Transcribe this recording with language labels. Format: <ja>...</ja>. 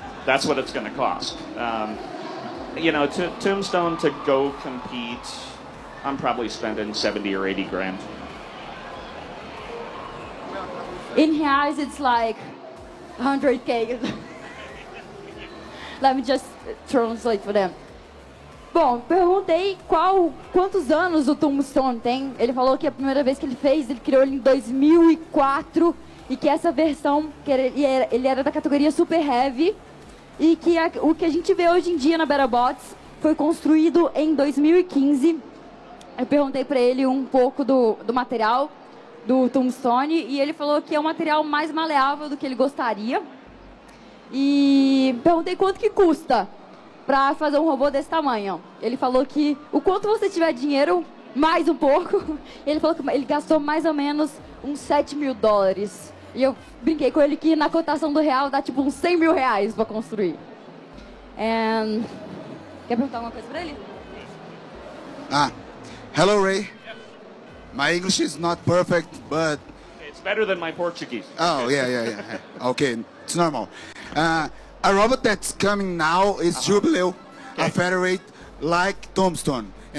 <en>That's what it's going to cost. You know, Tombstone to go compete, I'm probably spending 70 or 80 grand. In reais, it's like 100K. Let me just translate for them.</en> <pt>Bom, perguntei quantos anos o Tombstone tem. Ele falou que a primeira vez que ele fez, ele criou ele em 2004 e que essa versão, que ele era da categoria Super Heavy e que o que a gente vê hoje em dia na BattleBots foi construído em 2015. Eu perguntei para ele um pouco do material do Tombstone e ele falou que é um material mais maleável do que ele gostaria. E perguntei quanto que custa para fazer um robô desse tamanho. Ele falou que o quanto você tiver dinheiro, mais um pouco. Ele falou que ele gastou mais ou menos uns 7 mil dólares. E eu brinquei com ele que na cotação do real dá tipo uns 100 mil reais para construir. Quer perguntar alguma coisa para ele?</pt> <en>Hello, Ray. My English is not perfect, but... It's better than my Portuguese. Oh, yeah. Okay, it's normal. A robot that's coming now is Jubilee, a federate like Tombstone.</en>